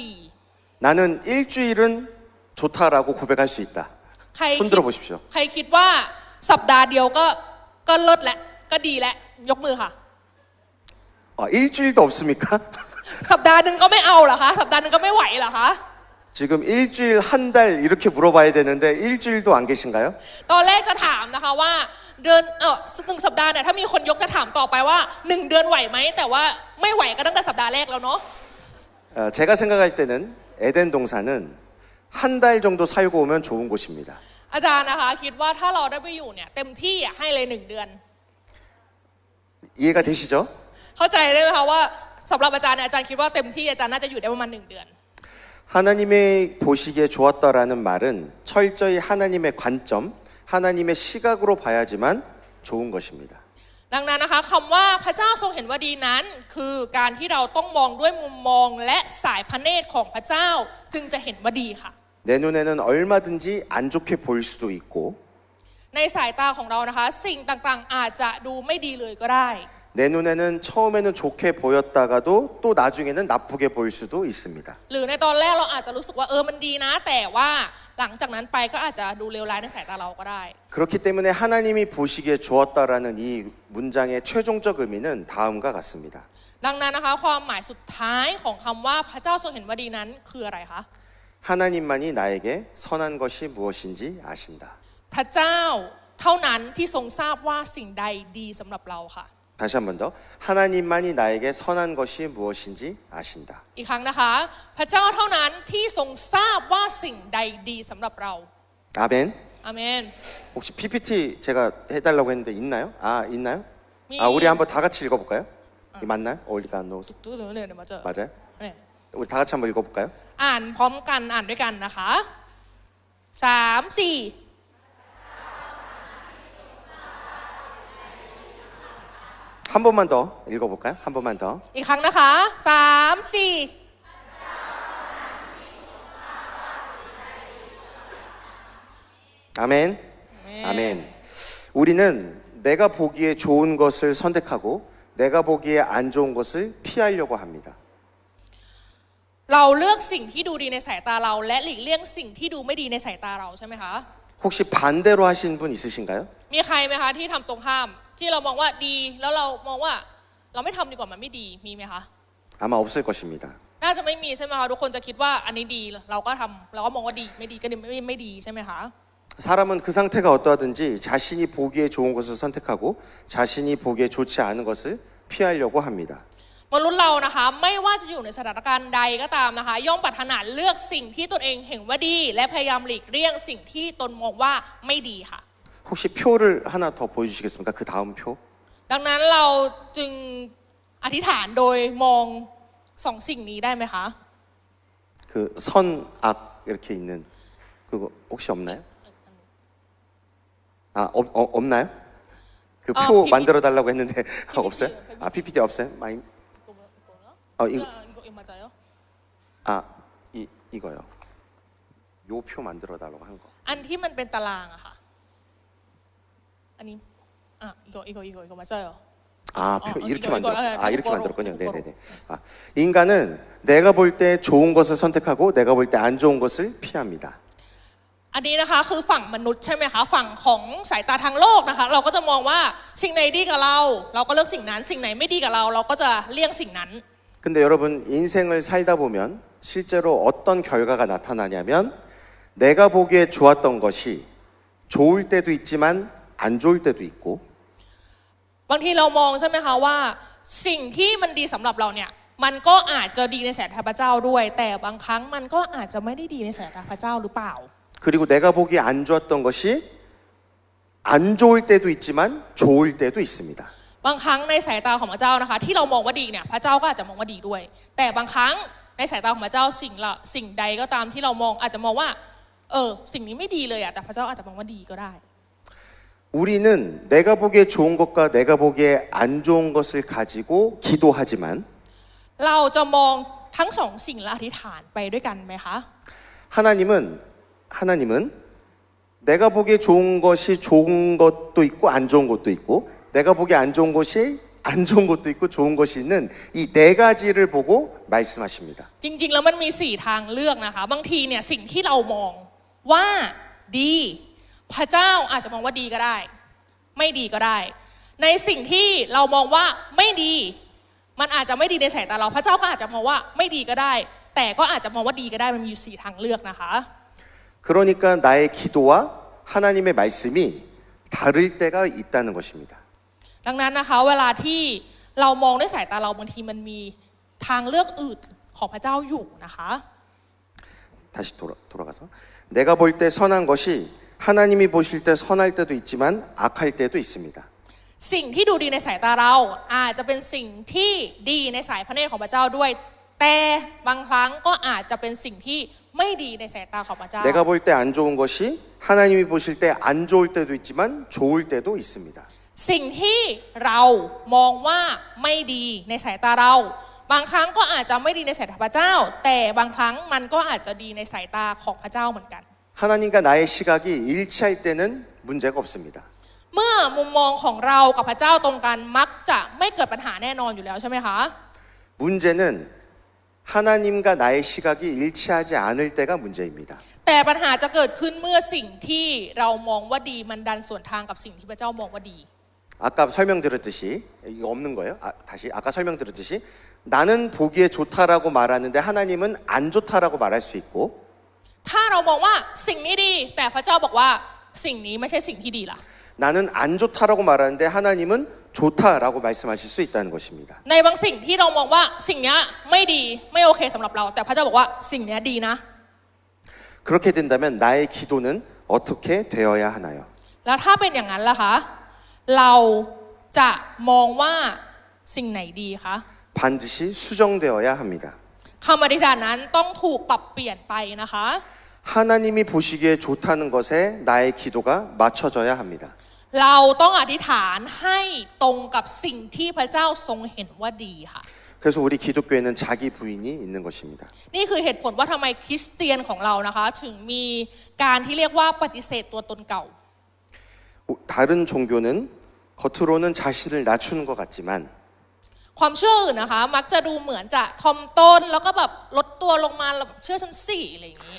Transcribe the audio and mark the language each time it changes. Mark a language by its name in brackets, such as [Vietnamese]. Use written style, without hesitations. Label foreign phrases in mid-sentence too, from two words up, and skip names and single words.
[Korean] 나는 일주일은 좋다라고 고백할 수 있다. [Thai] ใคร [Korean] 손 들어 보십시오. [Thai] ใครคิดว่าสัปดาห์เดียวก็เลิศแหละก็ดีแหละยกมือค่ะ [Korean] 일주일도 없습니까? [Thai] สัปดาห์หนึ่งก็ไม่เอาเหรอคะสัปดาห์หนึ่งก็ไม่ไหวเหรอคะ [Korean] 지금 일주일 한 달 이렇게 물어봐야 되는데 일주일도 안 계신가요? [Thai] ตอนแรกจะถามนะคะว่าเดือนหนึ่งสัปดาห์เนี่ยถ้ามีคนยกจะถามต่อไปว่า1 เดือนไหวไหมแต่ว่าไม่ไหวก็ตั้งแต่สัปดาห์แรกแล้วเนาะ [Korean] 제가 생각할 때는 에덴 동산은 한 달 정도 살고 오면 좋은 곳입니다. [Thai] อาจารย์นะคะคิดว่าถ้าเราได้ไปอยู่เนี่ยเต็มที่อ่ะให้เลย1 เดือน [Korean] 이해가 되시죠? [Thai] เข้าใจได้ไหมคะว่าสำหรับอาจารย์เนี่ยอาจารย์คิดว่าเต็มที่อาจารย์น่าจะอยู่ได้ประมาณ1 เดือน [Korean] 하나님의 보시기에 좋았다라는 말은 철저히 하나님의 관점, 하나님의 시각으로 봐야지만 좋은 것입니다. [Thai] ดังนั้นนะคะคำว่าพระเจ้าทรงเห็นว่าดีนั้นคือการที่เราต้องมองด้วยมุมมองและสายพระเนตรของพระเจ้าจึงจะเห็นว่าดีค่ะ [Korean] 내 눈에는 얼마든지 안 좋게 보일 수도 있고 [Thai] ในสายตาของเรานะคะสิ่งต่างๆอาจจะดูไม่ดีเลยก็ได้ [Korean] 내 눈에는 처음에는 좋게 보였다가도 또 나중에는 나쁘게 보일 수도 있습니다. [Thai] หรือในตอนแรกเราอาจจะรู้สึกว่ามันดีนะแต่ว่าหลังจากนั้นไปก็อาจจะดูเลวร้ายในสายตาเราก็ได้ [Korean] 그렇기 때문에 하나님이 보시기에 좋았다라는 이 문장의 최종적 의미는 다음과 같습니다. [Thai] ดังนั้นนะคะความหมายสุดท้ายของคำว่าพระเจ้าทรงเห็นว่าดีนั้นคืออะไรคะ [Korean] 하나님만이 나에게 선한 것이 무엇인지 아신다. [Thai] พระเจ้าเท่านั้นที่ทรงทราบว่าสิ่งใดดีสำหรับเราค่ะ [Korean] 다시 한 번 더. 하나님만이 나에게 선한 것이 무엇인지 아신다. [Thai] อีกครั้งนะคะพระเจ้าเท่านั้นที่ทรงทราบว่าสิ่งใดดีสำหรับเรา [Korean] 아멘. [Thai] อาเมน [Korean] 혹시 PPT 제가 해달라고 했는데 있나요? 있나요? 우리 한번 다 같이 읽어볼까요? 맞나요? 올리가 노스 [Thai] ตู้เดี๋ยวมาเจอ [Korean] 맞아요? [Thai] เนี่ย [Korean] 우리 다 같이 한번 읽어볼까요? [Thai] อ่านพร้อมกันอ่านด้วยกันนะคะ3 4 [Korean] 한 번만 더 읽어볼까요? 한 번만 더. [Thai] อีกครั้งนะคะ3 4 [Korean] 아멘. 아멘. 우리는 내가 보기에 좋은 것을 선택하고 내가 보기에 안 좋은 것을 피하려고 합니다. [Thai] เราเลือกสิ่งที่ดูดีในสายตาเราและหลีกเลี่ยงสิ่งที่ดูไม่ดีในสายตาเราใช่ไหมคะ [Korean] 혹시 반대로 하신 분 있으신가요? [Thai] มีใครไหมคะที่ทำตรงข้ามที่เรามองว่าดีแล้วเรามองว่าเราไม่ทำดีกว่ามันไม่ดีมีไหมคะ [Korean] 아마 없을 것입니다. [Thai] น่าจะไม่มีใช่ไหมคะทุกคนจะคิดว่าอันนี้ดีเราก็ทำเราก็มองว่าดีไม่ดีก็ไม่ดีใช่ไหมคะ [Korean] 사람은 그 상태가 어떠하든지 자신이 보기에 좋은 것을 선택하고 자신이 보기에 좋지 않은 것을 피하려고 합니다. [Thai] มนุษย์เรานะคะไม่ว่าจะอยู่ในสถานการณ์ใดก็ตามนะคะย่อมปรารถนาเลือกสิ่งที่ตนเองเห็นว่าดีและพยายามหลีกเลี่ยงสิ่งที่ตนมองว่าไม่ดีค่ะ [Korean] 혹시 표를 하나 더 보여주시겠습니까? 그 다음 표. [Thai] ดังนั้นเราจึงอธิษฐานโดยมอง2 สิ่งนี้ได้ไหมคะ [Korean] 그 선, 악 이렇게 있는 그거 혹시 없나요? 없나요? 그 표 PPT. 만들어 달라고 했는데 없어요? PPT 없어요? 많이 이거 이거 맞아요? 이거요. 요 표 만들어 달라고 한 거. [Thai] อันที่มันเป็นตารางอะค่ะอันนี้ [Korean] 이거 맞아요. 표 이렇게 이거, 만들어. 이거, 이렇게 이거로, 만들었군요. 이거로. 네네네. 인간은 내가 볼 때 좋은 것을 선택하고 내가 볼 때 안 좋은 것을 피합니다. [Thai] อันนี้นะคะคือฝั่งมนุษย์ใช่ไหมคะฝั่งของสายตาทางโลกนะคะเราก็จะมองว่าสิ่งไหนดีกับเราเราก็เลือกสิ่งนั้นสิ่งไหนไม่ดีกับเราเราก็จะเลี่ยงสิ่งนั้น [Korean] 근데 여러분 인생을 살다 보면 실제로 어떤 결과가 나타나냐면 내가 보기에 좋았던 것이 좋을 때도 있지만 안 좋을 때도 있고 [Thai] บางทีเรามองใช่ไหมคะว่าสิ่งที่มันดีสำหรับเราเนี่ยมันก็อาจจะดีในสายตาพระเจ้าด้วยแต่บางครั้งมันก็อาจจะไม่ได้ดีในสายตาพระเจ้าหรือเปล่า [Korean] 그리고 내가 보기에 안 좋았던 것이 안 좋을 때도 있지만 좋을 때도 있습니다. [Thai] บางครั้งในสายตาของพระเจ้านะคะที่เรามองว่าดีเนี่ยพระเจ้าก็อาจจะมองว่าดีด้วย แต่บางครั้งในสายตาของพระเจ้าสิ่งใดก็ตามที่เรามองอาจจะมองว่าสิ่งนี้ไม่ดีเลยอะแต่พระเจ้าอาจจะมองว่าดีก็ได้ [Korean] 우리는 내가 보기에 좋은 것과 내가 보기에 안 좋은 것을 가지고 기도하지만 [Thai] เราจะมองทั้ง2 สิ่งและอธิษฐานไปด้วยกันไหมคะ [Korean] 하나님은 내가 보기에 좋은 것이 좋은 것도 있고 안 좋은 것도 있고 내가 보기에 안 좋은 것이 안 좋은 것도 있고 좋은 것이 있는 이 네 가지를 보고 말씀하십니다. [Thai] จริงๆแล้วมันมี4ทางเลือกนะคะบางทีเนี่ยสิ่งที่เรามองว่าดีพระเจ้าอาจจะมองว่าดีก็ได้ไม่ดีก็ได้ในสิ่งที่เรามองว่าไม่ดีมันอาจจะไม่ดีในสายตาเราพระเจ้าก็อาจจะมองว่าไม่ดีก็ได้แต่ก็อาจจะมองว่าดีก็ได้มันมีอยู่4ทางเลือกนะคะ [Korean] 그러니까 나의 기도와 하나님의 말씀이 다를 때가 있다는 것입니다. [Thai] ดังนั้นนะคะเวลาที่เรามองด้วยสายตาเราบางทีมันมีทางเลือกอื่นของพระเจ้าอยู่นะคะ [Korean] 다시 돌아가서 내가 볼 때 선한 것이 하나님이 보실 때 선할 때도 있지만 악할 때도 있습니다. [Thai] สิ่งที่ดูดีในสายตาเราอาจจะเป็นสิ่งที่ดีในสายพระเนตรของพระเจ้าด้วยแต่บางครั้งก็อาจจะเป็นสิ่งที่ไม่ดีในสายตาของพระเจ้า [Korean] 내가 볼 때 안 좋은 것이 하나님이 보실 때 안 좋을 때도 있지만 좋을 때도 있습니다. [Thai] สิ่งที่เรามองว่าไม่ดีในสายตาเราบางครั้งก็อาจจะไม่ดีในสายตาพระเจ้าแต่บางครั้งมันก็อาจจะดีในสายตาของพระเจ้าเหมือนกัน [Korean] 하나님과 나의 시각이 일치할 때는 문제가 없습니다. [Thai] เมื่อมุมมองของเรากับพระเจ้าตรงกันมักจะไม่เกิดปัญหาแน่นอนอยู่แล้วใช่ไหมคะ [Korean] 문제는 하나님과 나의 시각이 일치하지 않을 때가 문제입니다. [Thai] แต่ปัญหาจะเกิดขึ้นเมื่อสิ่งที่เรามองว่าดีมันดันสวนทางกับสิ่งที่พระเจ้ามองว่าดี [Korean] 아까 설명드렸듯이 이거 없는 거예요? 다시 아까 설명드렸듯이 나는 보기에 좋다라고 말하는데 하나님은 안 좋다라고 말할 수 있고 [Thai] ถ้าเรามองว่าสิ่งนี้ดีแต่พระเจ้าบอกว่าสิ่งนี้ไม่ใช่สิ่งที่ดีล่ะ [Korean] 나는 안 좋다라고 말하는데 하나님은 좋다라고 말씀하실 수 있다는 것입니다. [Thai] ในบางสิ่งที่เรามองว่าสิ่งนี้ไม่ดีไม่โอเคสำหรับเราแต่พระเจ้าบอกว่าสิ่งนี้ดีนะ [Korean] 그렇게 된다면 나의 기도는 어떻게 되어야 하나요? [Thai] แล้วถ้าเป็นอย่างนั้นล่ะคะเราจะมองว่าสิ่งไหนดีคะ [Korean] 반드시 수정되어야 합니다. [Thai] คำอธิษฐานนั้นต้องถูกปรับเปลี่ยนไปนะคะ [Korean] 하나님이 보시기에 좋다는 것에 나의 기도가 맞춰져야 합니다. [Thai] เราต้องอธิษฐานให้ตรงกับสิ่งที่พระเจ้าทรงเห็นว่าดีค่ะ [Korean] 그래서 우리 기독교에는 자기 부인이 있는 것입니다. [Thai] นี่คือเหตุผลว่าทำไมคริสเตียนของเรานะคะถึงมีการที่เรียกว่าปฏิเสธตัวตนเก่า [Korean] 다른 종교는 겉으로는 자신을 낮추는 것 같지만 [Thai] ความเชื่ออื่นนะคะมักจะดูเหมือนจะทอมตนแล้วก็แบบลดตัวลงมาเชื่อฉันสิอะไรอย่างนี้